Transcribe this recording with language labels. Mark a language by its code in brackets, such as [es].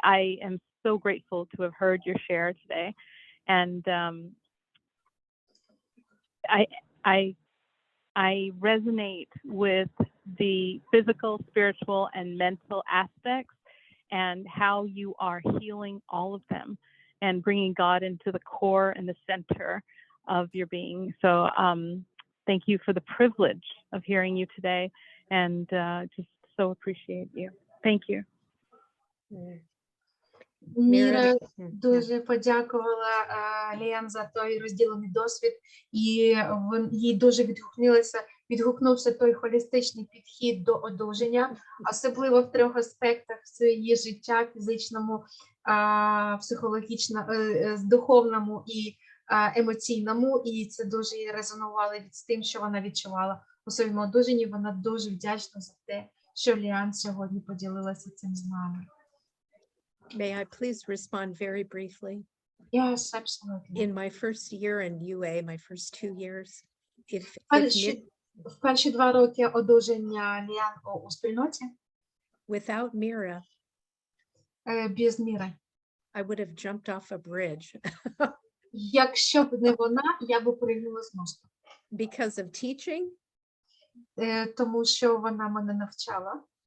[en] I am so grateful to have heard your share today. And I resonate with the physical, spiritual, and mental aspects and how you are healing all of them and bringing God into the core and the center of your being. So thank you for the privilege of hearing you today, and just so appreciate you. Thank you. [uk] Міра [en] Yeah. [uk] дуже подякувала Леан за той розділений досвід, і їй дуже відгукнувся той холістичний підхід до одужання, особливо в 3 аспектах в її життя: фізичному, психологічному, духовному і емоційному. І це дуже їй резонувало з тим, що вона відчувала у своєму одужанні. Вона дуже вдячна за те, що Леан сьогодні поділилася цим з нами. [en] May I please respond very briefly? Yes, absolutely. In my first year in UA, my first 2 years, if [uk] В перші 2 роки одужання Леан у спільноті [en] without Mira, [uk] без Міри. [en] I would have jumped off a bridge [uk] Якщо б не вона, я б пригнула з мосту. [en] because of teaching [uk] Тому що вона мене навчала.